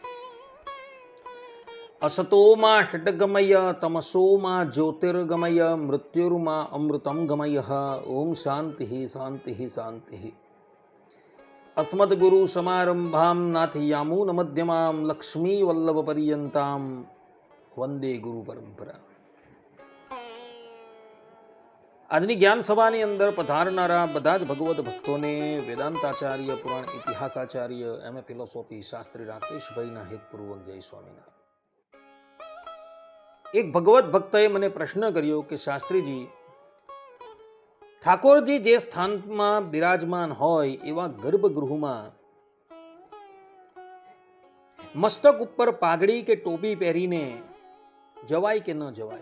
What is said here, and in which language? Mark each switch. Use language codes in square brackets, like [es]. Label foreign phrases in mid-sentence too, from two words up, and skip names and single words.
[sa] असतो मा षड्गमय तमसो मा ज्योतिर्गमय मृत्युर्मा अमृतं गमय। ओम शांति शांति शांति। अस्मद्गुरु समारंभां नाथयामून मध्यमां लक्ष्मी वल्लभ पर्यन्तां वंदे गुरु परंपरा। [gu] આજની જ્ઞાન સભાની અંદર પધારનારા બધા જ ભગવત ભક્તોને વેદાંતાચાર્ય, પુરાણ ઇતિહાસાચાર્ય, [en] M.A. philosophy [gu] શાસ્ત્રી રાકેશભાઈના હેતપૂર્વક જય સ્વામિનારાયણ। એક ભગવત ભક્તએ મને પ્રશ્ન કર્યો કે શાસ્ત્રીજી, ઠાકોરજી જે સ્થાનમાં બિરાજમાન હોય એવા ગર્ભગૃહમાં મસ્તક ઉપર પાઘડી કે ટોપી પહેરીને જવાય કે ન જવાય?